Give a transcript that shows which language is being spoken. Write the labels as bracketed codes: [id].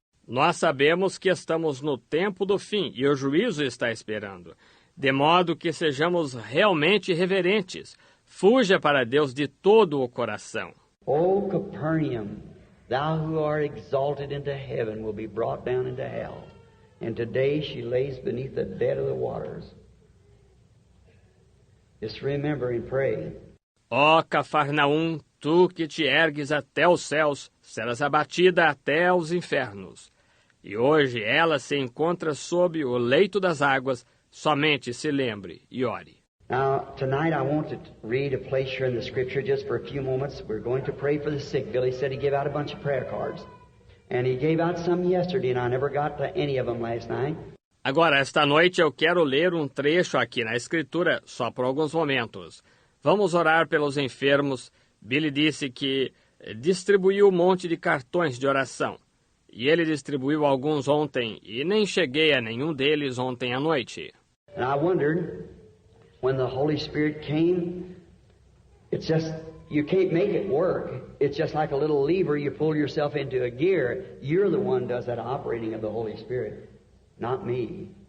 [pt] Nós sabemos que estamos no tempo do fim e o juízo está esperando, de modo que sejamos realmente reverentes. Fuja para Deus de todo o coração. [en] O Capernaum, thou who art exalted into heaven will be brought down into hell. And today she lays beneath the bed of the waters. Just remember and pray. [pt] Ó Cafarnaum, tu que te ergues até os céus, serás abatida até os infernos. E hoje ela se encontra sob o leito das águas. Somente se lembre e ore. [en] Now, tonight I want to read a place here in the Scripture just for a few moments. We're going to pray for the sick. Billy said he gave out a bunch of prayer cards. And he gave out some yesterday, and I never got to any of them last night. [pt] Agora, esta noite eu quero ler um trecho aqui na Escritura, só por alguns momentos. Vamos orar pelos enfermos. Billy disse que distribuiu um monte de cartões de oração. E ele distribuiu alguns ontem, e nem cheguei a nenhum deles ontem à noite. [en] And I wondered, when the Holy Spirit came, it's just, you can't make it work. It's just like a little lever, you pull yourself into a gear. You're the one who does that operating of the Holy Spirit, not me.